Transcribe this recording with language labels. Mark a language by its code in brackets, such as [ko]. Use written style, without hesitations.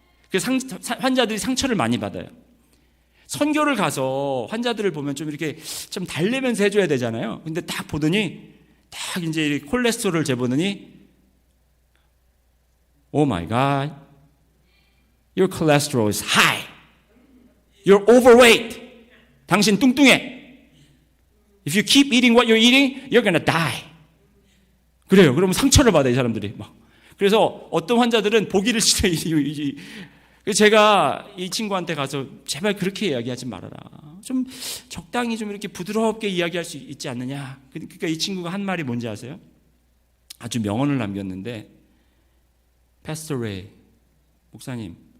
[ko] 그래서 환자들이 상처를 많이 받아요. 선교를 가서 환자들을 보면 좀 이렇게 좀 달래면서 해줘야 되잖아요. 근데 딱 보더니 딱 이제 콜레스테롤을 재보더니 [en] Oh my God, your cholesterol is high. You're overweight. [ko] 당신 뚱뚱해. [en] If you keep eating what you're eating, you're gonna die. [ko] 그래요. 그러면 상처를 받아요, 이 사람들이. 그래서 어떤 환자들은 보기를 싫어요. 그래서 제가 이 친구한테 가서 제발 그렇게 이야기하지 말아라. 좀 적당히 좀 이렇게 부드럽게 이야기할 수 있지 않느냐. 그러니까 이 친구가 한 말이 뭔지 아세요? 아주 명언을 남겼는데, Pastor Ray, 목사님,